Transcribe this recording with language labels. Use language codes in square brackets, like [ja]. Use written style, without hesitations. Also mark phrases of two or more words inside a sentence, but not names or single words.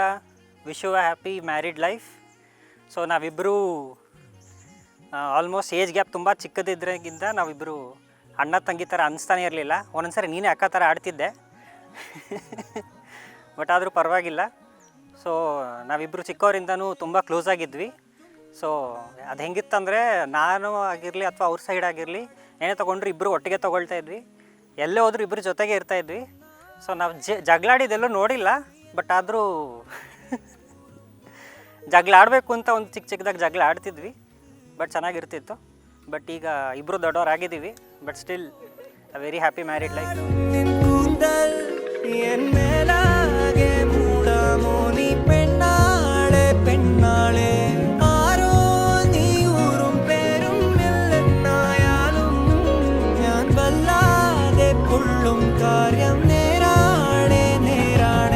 [en] Wish you a happy married life. [kn] ಸೊ ನಾವಿಬ್ಬರು [en] almost age gap [kn] ತುಂಬ ಚಿಕ್ಕದಿದ್ರಾಗಿಂದ ನಾವಿಬ್ಬರು ಅಣ್ಣ ತಂಗಿ ಥರ ಅನಿಸ್ತಾನೆ ಇರಲಿಲ್ಲ. ಒಂದೊಂದ್ಸರಿ ನೀನೇ ಅಕ್ಕ ಥರ ಆಡ್ತಿದ್ದೆ ಬಟ್ ಆದರೂ ಪರವಾಗಿಲ್ಲ. ಸೊ ನಾವಿಬ್ಬರು ಚಿಕ್ಕವರಿಂದನೂ ತುಂಬ ಕ್ಲೋಸ್ ಆಗಿದ್ವಿ. ಸೊ ಅದು ಹೆಂಗಿತ್ತಂದರೆ ನಾನು ಆಗಿರಲಿ ಅಥವಾ ಅವ್ರ ಸೈಡ್ ಆಗಿರಲಿ ಏನೇ ತೊಗೊಂಡ್ರು ಇಬ್ಬರು ಒಟ್ಟಿಗೆ ತೊಗೊಳ್ತಾ ಇದ್ವಿ. ಎಲ್ಲೇ ಹೋದರೂ ಇಬ್ಬರು ಜೊತೆಗೆ ಇರ್ತಾಯಿದ್ವಿ. ಸೊ ನಾವು ಜಗಳಾಡಿದೆಲ್ಲೂ ನೋಡಿಲ್ಲ, ಬಟ್ ಆದರೂ ಜಗಳ ಆಡಬೇಕು ಅಂತ ಒಂದು ಚಿಕ್ಕದಾಗ ಜಗಳ ಆಡ್ತಿದ್ವಿ, ಬಟ್ ಚೆನ್ನಾಗಿರ್ತಿತ್ತು. [en] but [kn] ಈಗ ಇಬ್ಬರು ದೊಡ್ಡವರಾಗಿದ್ದೀವಿ, [en] but still a very happy married life. [ml] പെണ്ണാളെ ആരോ നീ ഊറും പേരും ഇല്ലെന്നായാലും ഞാൻ വല്ലാതെ പൊള്ളും കാര്യം നേരാണേ നേരാണേ.